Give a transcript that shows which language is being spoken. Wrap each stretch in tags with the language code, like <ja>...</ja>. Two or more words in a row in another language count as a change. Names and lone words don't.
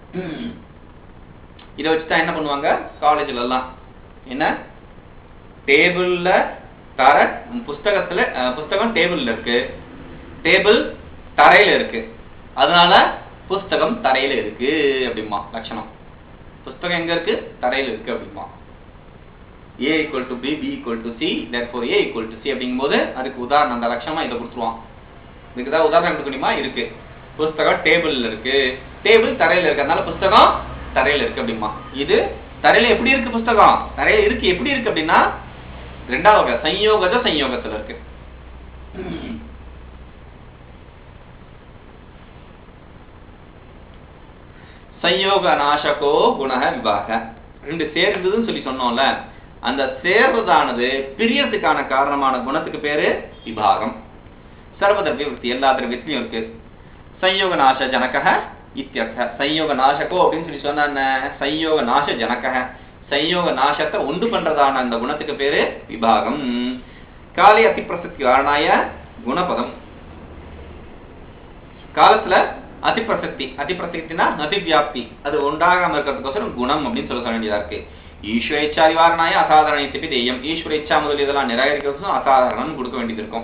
<ta>இதை வச்சுதான் என்ன பண்ணுவாங்க காலேஜ்ல எல்லாம், என்ன டேபிள்ல தர புஸ்தகத்துல புஸ்தகம் டேபிள்ல இருக்கு, டேபிள் தரையில இருக்கு, அதனால புஸ்தகம் தரையில இருக்கு அப்படிமா லட்சணம். புஸ்தகம் எங்க இருக்கு, தரையில இருக்கு அப்படிமா.</ta> <en>A equal to B, B equal to C, therefore A equal to C</en> <ta>அப்படிங்கும் போது அதுக்கு உதாரணம் அந்த லட்சணமா இதை கொடுத்துருவான். இதுக்குதான் உதாரணம் எடுக்கணுமா, இருக்கு புஸ்தகம் டேபிள்ல இருக்கு, டேபிள் தரையில இருக்கு, அதனால புஸ்தகம் தரையில இருக்கு அப்படிமா. இது தரையில எப்படி இருக்கு, புஸ்தகம் தரையில இருக்கு, எப்படி இருக்கு அப்படின்னா ரெண்டாவது வகை संयोगஜ संयोगத்துல இருக்கு.</ta> <sa>संयोग नाशको गुणः विभाग.</sa> <ta>ரெண்டு சேர்ந்ததுன்னு சொல்லி சொன்னோம்ல, அந்த சேர்றதானது பிரியறதுக்கான காரணமான குணத்துக்கு பேரு விபாகம்.</ta> <sa>सर्वद्रव्य वृत्ति,</sa> <ta>எல்லா திரவியத்திலையும் இருக்கு.</ta> <sa>संयोग नाश जनकः इत्यर्थ. संयोग नाशको</sa> <ta>அப்படின்னு சொல்லி சொன்னா என்ன,</ta> <sa>संयोग नाश जनकः, संयोग</sa> <ta>நாசத்தை உண்டு பண்றதான அந்த குணத்துக்கு பேரு விபாகம்.</ta> <sa>काले अतिप्रसक्ति कारणाय गुणपदम्.</sa> <ta>காலத்துல அதிப்பிரசக்தி, அதிப்பிரசக்தினா அதிவியாப்தி, அது உண்டாகாம இருக்கிறதுக்கோசரம் குணம் அப்படின்னு சொல்ல வேண்டியதா இருக்கு.</ta> <sa>ईश्वर इच्छा निवारणाय असाधारण देयम्. ईश्वर इच्छा</sa> <ta>முதல் இதெல்லாம் நிராகரிக்கிறதுக்கும் அசாதாரணம் கொடுக்க வேண்டியது இருக்கும்.</ta>